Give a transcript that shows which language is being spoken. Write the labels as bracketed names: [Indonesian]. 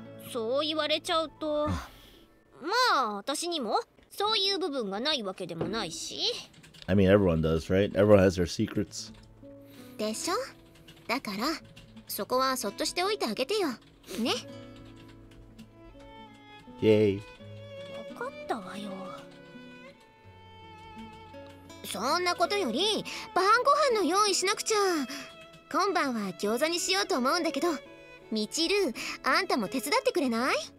[Japanese] そう言われちゃうと、まあ私にもそういう部分がないわけでもないし。 [English] I mean, everyone does, right? Everyone has their secrets. [Japanese] でしょ？だから、そこはそっとしておいてあげてよ。ね。 [English] Yay. [Japanese] わかったわよ。そんなことより、晩ご飯の用意しなくちゃ。今晩は餃子にしようと思うんだけど、みちる、あんたも手伝ってくれない？